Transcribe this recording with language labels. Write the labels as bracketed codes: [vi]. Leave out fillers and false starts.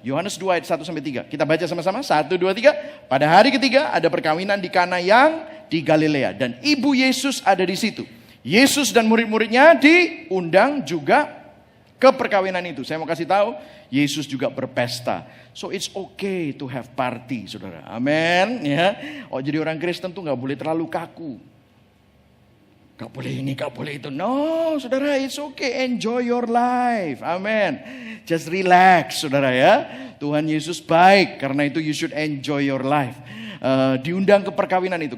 [id] Yohanes 2 ayat 1 sampai 3. Kita baca sama-sama. 1, 2, 3. Pada hari ketiga ada perkawinan di Kana yang di Galilea dan ibu Yesus ada di situ. Yesus dan murid-muridnya diundang juga ke perkawinan itu. Saya mau kasih tahu, Yesus juga berpesta. [en] So it's okay to have party, [id] saudara. Amin. Ya. Oh, jadi orang Kristen tuh nggak boleh terlalu kaku. Gak boleh ini, gak boleh itu. [en] No, [id] saudara, [en] it's okay. Enjoy your life. Amin. Just relax, [id] saudara ya. Tuhan Yesus baik, karena itu [en] you should enjoy your life. [id] Diundang ke perkawinan itu.